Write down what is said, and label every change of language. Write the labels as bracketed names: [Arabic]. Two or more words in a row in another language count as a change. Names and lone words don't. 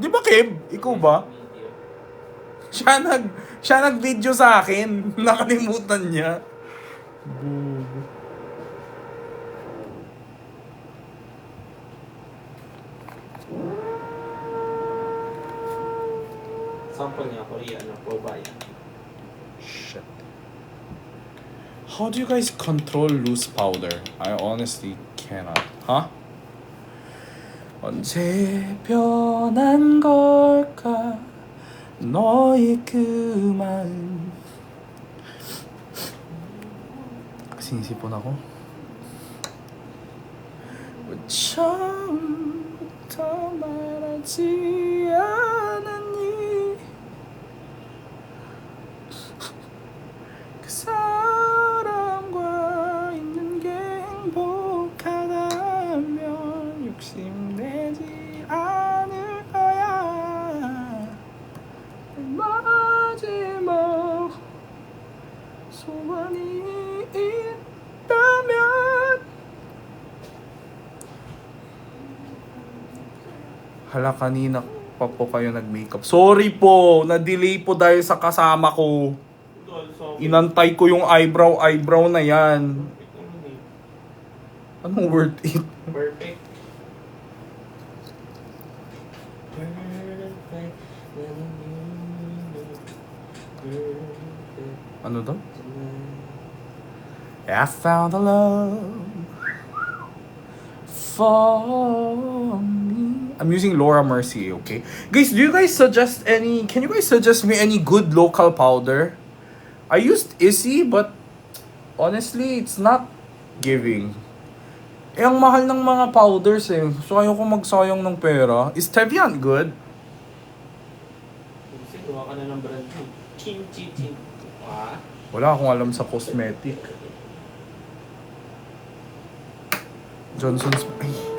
[Filipino] Di ba, Kev? Ikaw ba? Siya nag-video sa akin. Nakalimutan niya. Sample niya, Korean, Paubaya. [English] Shit. How do you guys control loose powder? I honestly cannot. Huh? [Korean] 언제 변한 걸까 너의 그 마음. [Filipino] sinisipon ako. [Korean] 처음부터 말하지 않았니 그 사람과 있는 게 행복하다면 욕심내지 않을 거야 마지막 소원이 있다면 [Filipino] hala, kanina pa po kayo nag-makeup. Sorry po, na-delay po dahil sa kasama ko. Inantay ko yung eyebrow na yan. Anong [English] worth it? Perfect. [Filipino] Ano daw? [English] I found a love for me. I'm using Laura Mercier, okay? Guys, can you guys suggest me any good local powder? I used Issey, but honestly, it's not giving. [Filipino] Eh, ang mahal ng mga powders eh. So, ayoko magsayang ng pera. [English] Is Tevian good? [Filipino] Kasi gawa ka na ng brand mo. Kimchi Chin. Ah? Wala akong alam sa cosmetic. Johnson's... Ay.